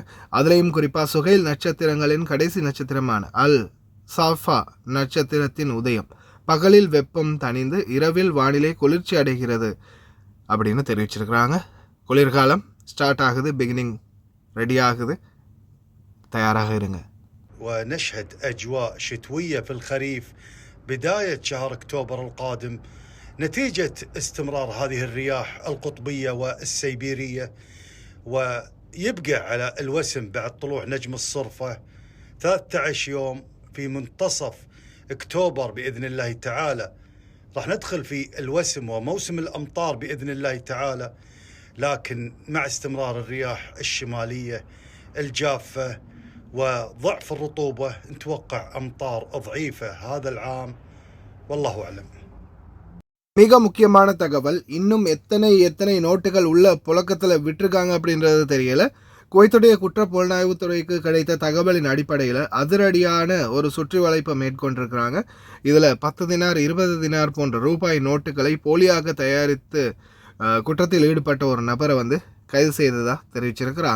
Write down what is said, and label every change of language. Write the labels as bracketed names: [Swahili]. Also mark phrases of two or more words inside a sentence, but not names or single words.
[Tamil] அதுலேயும் குறிப்பாக சுகைல் நட்சத்திரங்களின் கடைசி நட்சத்திரமான அல் சாஃபா நட்சத்திரத்தின் உதயம். பகலில் வெப்பம் தணிந்து இரவில் வானிலை குளிர்ச்சி அடைகிறது அப்படின்னு தெரிவிச்சிருக்கிறாங்க. குளிர்காலம் ஸ்டார்ட் ஆகுது, [English] beginning ready [Tamil] ஆகுது, தயாராக இருங்க. [Arabic] ونشهد أجواء شتوية في الخريف بداية شهر أكتوبر القادم نتيجة استمرار هذه الرياح القطبية والسيبيرية. ويبقى على الوسم بعد طلوع نجم الصرفة 13 يوم في منتصف أكتوبر بإذن الله تعالى راح ندخل في الوسم وموسم الأمطار بإذن الله تعالى. لكن مع استمرار الرياح الشمالية الجافة وضعف الرطوبة نتوقع أمطار ضعيفة هذا العام والله أعلم. [Tamil] மிக முக்கியமான தகவல், இன்னும் எத்தனை நோட்டுகள் உள்ள புழக்கத்தில் விட்டுருக்காங்க அப்படின்றது தெரியல. குவைத்துடைய குற்ற புலனாய்வுத்துறைக்கு கிடைத்த தகவலின் அடிப்படையில் அதிரடியான ஒரு சுற்றி வளைப்பை மேற்கொண்டிருக்கிறாங்க. இதில் 10 தினார் 20 தினார் போன்ற ரூபாய் நோட்டுகளை போலியாக தயாரித்து குற்றத்தில் ஈடுபட்ட ஒரு நபரை கைது செய்ததாக தெரிவிச்சிருக்கிறாங்க.